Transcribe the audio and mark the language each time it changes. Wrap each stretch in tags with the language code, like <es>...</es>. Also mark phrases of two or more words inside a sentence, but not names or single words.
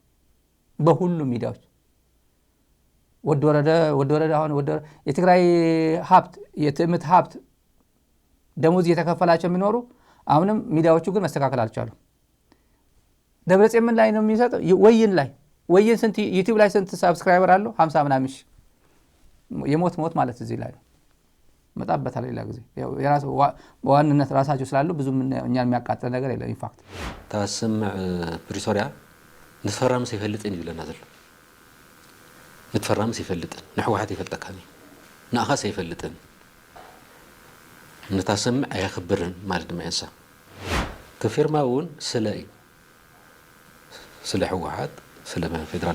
<am>ወደ ወረደ አሁን የትግራይ ሀብት የትምት ሀብት ደሞዝ እየተከፈላቸው የሚኖሩ አሁንም ሚዲያዎቹ ግን መስተካከል አልቻሉም። ደብረጽዮን ምን ላይ ነው የሚሰጠው? ወይን ስንት ዩቲዩብ ላይ ስንት ሰብስክራይበር አለው? 50 ምናምን ሺህ። የሞት ማለት እዚህ ላይ ነው። መጣበታል ሌላ ጊዜ የራስ በዋንነት ራሳቸው ስላሉ ብዙ እኛን የሚያቃጥል ነገር የለም። ኢንፋክት</am> <ti>ታስምዕ ፕሪቶሪያ ንፈራም ሲፈልጥን ይብለና ዘሎ ንፈራም ሲፈልጥን ንሕወሓት ይፈልጠካኒ ንኣኻ ሲፈልጥን ንታስምዕ ኣያኽብርን ማለት ድማ ያንሳ ተፊርማውን ስለ ሕወሓት ስለ ፌደራል</ti>